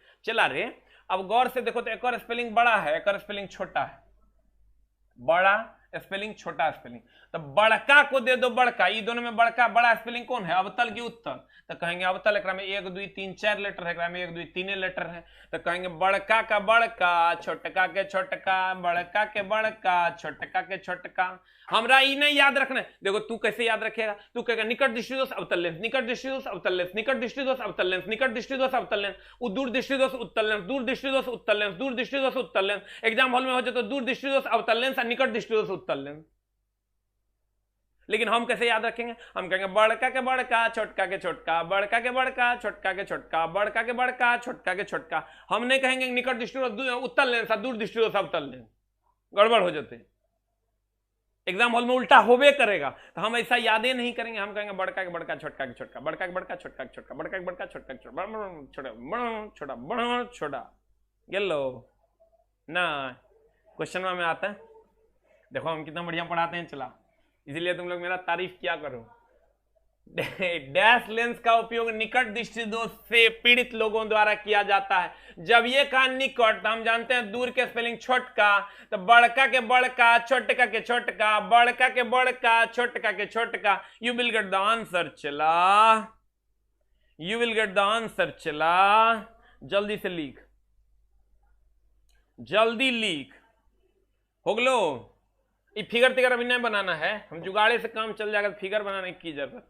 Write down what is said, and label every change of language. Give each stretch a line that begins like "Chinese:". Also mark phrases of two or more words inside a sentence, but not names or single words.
Hindi: चला रे अब गौर से देखो तो एक स्पेलिंग बड़ा है, एक स्पेलिंग छोटा है, बड़ा स्पेलिंग छोटा स्पेलिंग। तो बड़का को दे दो बड़का, ये दोनों में बड़का बड़ा स्पेलिंग कौन है? अवतल की उत्तल। तो कहेंगे अवतल एकरा में 1 2 3 4 लेटर है, एकरा में 1 2 3 लेटर है। तो कहेंगे बड़का का बड़का, छोटका के छोटका, बड़का के बड़का, छोटका के छोटका। हमरा ई नहीं याद रखना है। देखो तू कैसे याद रखेगा, तू कहेगा निकट दृष्टिदोष अवतल लेंस, निकट दृष्टिदोष अवतल लेंस, निकट दृष्टिदोष अवतल लेंस, निकट दृष्टिदोष अवतल लेंस, दूर दृष्टिदोष उत्तल लेंस, दूर दृष्टिदोष उत्तल लेंस, दूर दृष्टिदोष उत्तल लेंस।
English: exam hall
Hindi: में हो जाए तो दूर दृष्टिदोष अवतल लेंस और निकट दृष्टिदोष उत्तल लेंस। लेकिन हम कैसे याद रखेंगे? हम कहेंगे बड़का के बड़का, छोटका के छोटका, बड़का के बड़का, छोटका के छोटका, बड़का के बड़का, छोटका के छोटका। हम नहीं कहेंगे निकट दृष्टिदोष उत्तल लेंस, दूर दृष्टिदोष अवतल लेंस, गड़बड़ हो जाते।
English: exam hall
Hindi: में उल्टा होबे करेगा। तो हम ऐसा यादें नहीं करेंगे। हम कहेंगे बड़का के बड़का, छोटका के छोटका, बड़का के बड़का, छोटका के छोटका, बड़का के बड़का, छोटका के छोटा, छोटा छोटा बड़ा छोटा। गेलो ना क्वेश्चन में आता है। देखो हम कितना बढ़िया पढ़ाते हैं, चला, इसीलिए तुम लोग मेरा तारीफ क्या करो। डैश लेंस का उपयोग निकट दृष्टि दोष से पीड़ित लोगों द्वारा किया जाता है। जब ये कहा निकट, तो हम जानते हैं दूर के स्पेलिंग छोटका, तो बड़का के बड़का, छोटका के छोटका, बड़का के बड़का, छोटका के छोटका।
English: you will get the answer. चला, you will get the answer. चला जल्दी से लिख, जल्दी लिख। होगलो, ये फिगर तिगर अभी नहीं बनाना है, हम जुगाड़े से काम चल जाएगा, फिगर बनाने की जरूरत।